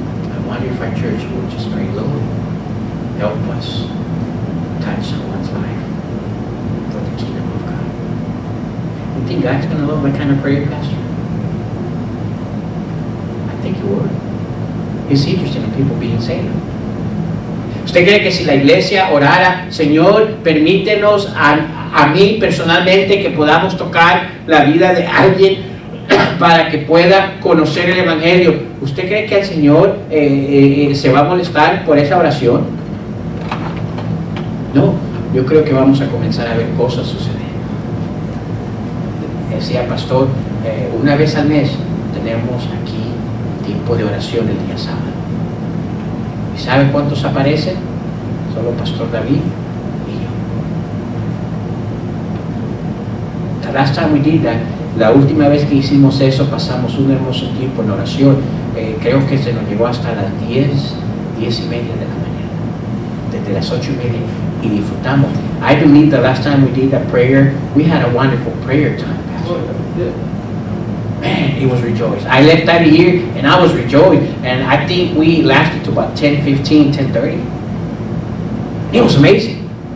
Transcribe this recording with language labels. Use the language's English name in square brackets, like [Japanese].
[English] I wonder if our church will just pray, Lord, help us touch someone's life for the kingdom of God. You think God's going to love that kind of prayer, Pastor? I think He would. He's interested in people being saved. [Spanish] ¿Usted cree que si la iglesia orara, Señor, permítenos a mí personalmente que podamos tocar la vida de alguien para que pueda conocer el Evangelio? ¿Usted cree que el Señor se va a molestar por esa oración? No, yo creo que vamos a comenzar a ver cosas suceder. Decía pastor, una vez al mes tenemos aquí tiempo de oración el día sábado. ¿Y sabe cuántos aparecen? Solo Pastor David y yo. [English] The last time we did that, [Spanish] la última vez que hicimos eso, pasamos un hermoso tiempo en oración. Creo que se nos llegó hasta las 10:30 de la mañana. Desde las 8:30 y disfrutamos. [English] I believe the last time we did that prayer, we had a wonderful prayer time, Pastor. Man, it was rejoiced. I left out of here and I was rejoiced. And I think we lasted to about 10:15, 10:30. It was amazing.